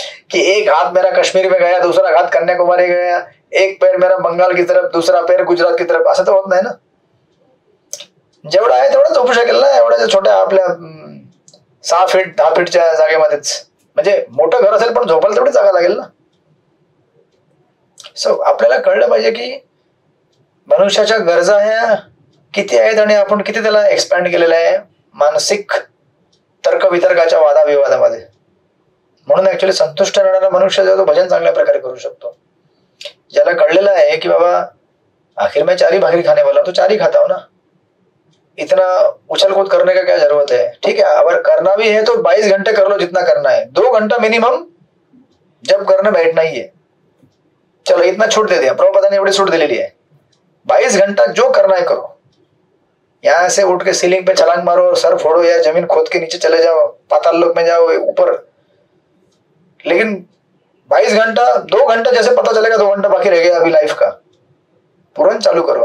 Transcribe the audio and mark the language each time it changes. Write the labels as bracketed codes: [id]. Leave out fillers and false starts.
[hi] कि एक हाथ मेरा कश्मीर में गया, दूसरा हाथ कन्याकुमारी गया, एक पैर मेरा बंगाल की तरफ, दूसरा पैर गुजरात की तरफ. [mr] असं तर होत नाही ना. जेवढा आहे तेवढं झोपू शकेल ना, एवढ्या छोट्या आपल्या 6 फीट 10 फीटच्या जागेमध्येच. म्हणजे मोठं घर असेल पण झोपायला तेवढी जागा लागेल ना. सो आपल्याला कळलं पाहिजे की मनुष्याच्या गरजा ह्या किती आहेत आणि आपण किती त्याला एक्सपॅन्ड केलेलं आहे मानसिक तर्कवितर्काच्या वादाविवादामध्ये. म्हणून ऍक्च्युली संतुष्ट राहणारा मनुष्य जो तो भजन चांगल्या प्रकारे करू शकतो. ज्याला कळलेलं आहे की बाबा [hi] आखिर में 4 ही भाकरी खाने वाला, तो 4 ही खाता हो ना. इतना उछल कूद करने का क्या जरूरत है? ठीक है, अगर करना भी है तो 22 घंटे कर लो जितना करना है. 2 घंटा मिनिमम जब करने बैठना ही है. चलो इतना छूट दे दिया, प्रभुपादा ने [mr] एवढी सूट दिलेली आहे. [hi] 22 घंटा जो करना है करो. यहाँ से उठ के सीलिंग पे छलांग मारो, सर फोड़ो या जमीन खोद के नीचे चले जाओ, पाताल लोक में जाओ, ऊपर. लेकिन 22 घंटा, 2 घंटा जैसे पता चलेगा 2 घंटा बाकी रह गया अभी लाइफ का, तुरंत चालू करो.